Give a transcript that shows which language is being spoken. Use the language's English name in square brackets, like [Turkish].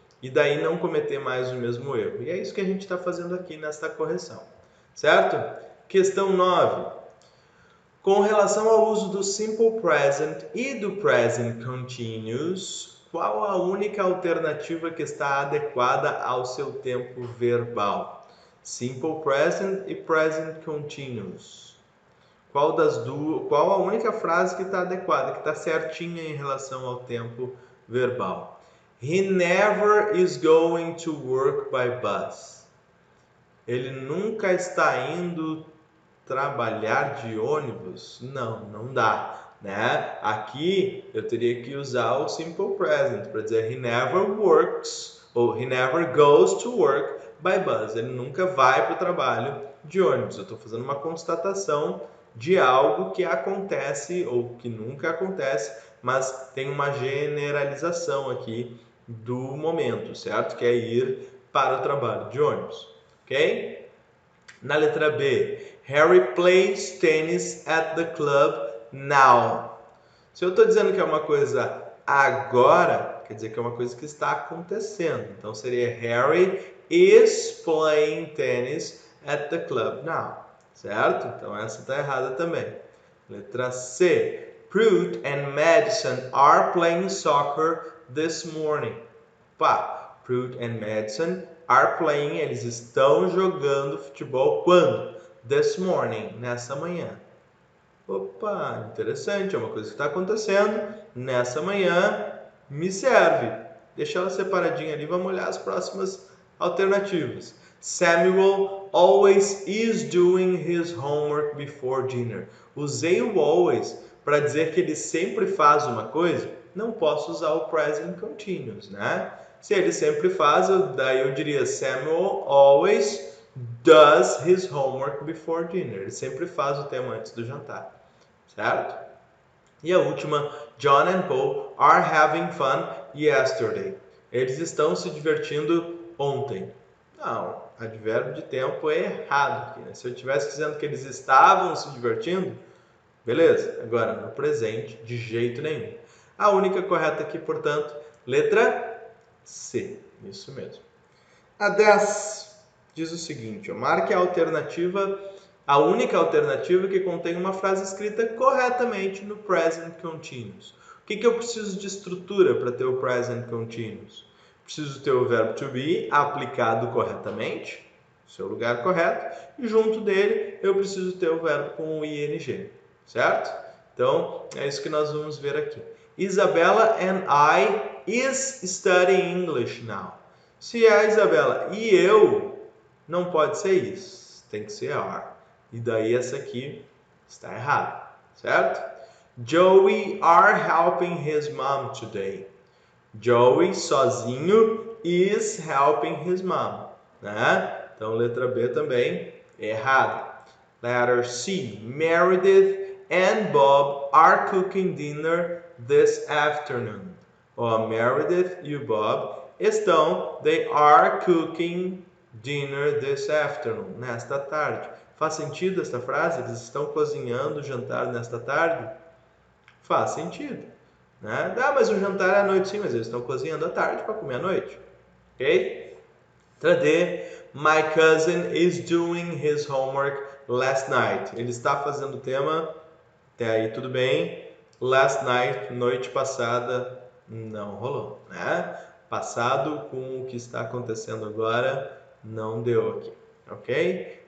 [Portuguese] E daí não cometer mais o mesmo erro. E é isso que a gente está fazendo aqui nesta correção, certo? Questão 9. Com relação ao uso do Simple Present e do Present Continuous, qual a única alternativa que está adequada ao seu tempo verbal? Simple Present e Present Continuous. Qual a única frase que está adequada, que está certinha em relação ao tempo verbal? [English] He never is going to work by bus. [Portuguese] Ele nunca está indo trabalhar de ônibus? Não dá, né? Aqui eu teria que usar o simple present para dizer [English] he never works [Portuguese] ou [English] he never goes to work by bus. [Portuguese] Ele nunca vai para o trabalho de ônibus. Eu estou fazendo uma constatação de algo que acontece ou que nunca acontece, mas tem uma generalização aqui do momento, certo? Que é ir para o trabalho de ônibus, ok? Na letra B, [English] Harry plays tennis at the club now. [Portuguese] Se eu estou dizendo que é uma coisa agora, quer dizer que é uma coisa que está acontecendo. Então seria [English] Harry is playing tennis at the club now, certo? [Portuguese] Então essa está errada também. [English] Letra C, Pruitt and Madison are playing soccer this morning. Pruitt and Madison are playing, [Portuguese] eles estão jogando futebol quando? [English] This morning, [Portuguese] nessa manhã. Opa, interessante, é uma coisa que está acontecendo nessa manhã, me serve. Deixa ela separadinha ali, vamos olhar as próximas alternativas. [English] Samuel always is doing his homework before dinner. [Portuguese] Usei o always para dizer que ele sempre faz uma coisa, não posso usar o present continuous, né? Se ele sempre faz, daí eu diria [English] Samuel always does his homework before dinner. [Portuguese] Ele sempre faz o tema antes do jantar, certo? E a última, [English] John and Paul are having fun yesterday. [Portuguese] Eles estão se divertindo ontem. Não, advérbio de tempo é errado aqui, né? Se eu estivesse dizendo que eles estavam se divertindo, beleza. Agora, no presente, de jeito nenhum. A única correta aqui, portanto, letra C. Isso mesmo. A 10 diz o seguinte, marque a alternativa, a única alternativa que contém uma frase escrita corretamente no present continuous. O que eu preciso de estrutura para ter o present continuous? Preciso ter o verbo to be aplicado corretamente, seu lugar correto, Junto dele, eu preciso ter o verbo com o ing, certo? Então, é isso que nós vamos ver aqui. [English] Isabella and I is studying English now. [Portuguese] Se é a Isabela e eu, não pode ser isso. Tem que ser are. E daí essa aqui está errada, certo? [English] Joey are helping his mom today. Joey [Portuguese] sozinho [English] is helping his mom, né? [Portuguese] Então letra B também errada. [English] Letter C. Meredith and Bob are cooking dinner this afternoon. [Portuguese] Ó, Meredith e o Bob [English] they are cooking dinner this afternoon, [Portuguese] nesta tarde. Faz sentido esta frase? Eles estão cozinhando o jantar nesta tarde? Faz sentido, né? Ah, mas o jantar é à noite, sim, mas eles estão cozinhando à tarde para comer à noite, ok? Letra D. [English] My cousin is doing his homework last night. [Portuguese] Ele está fazendo o tema, até aí tudo bem. [English] Last night, [Portuguese] noite passada, não rolou, né? Passado com o que está acontecendo agora, não deu aqui, ok?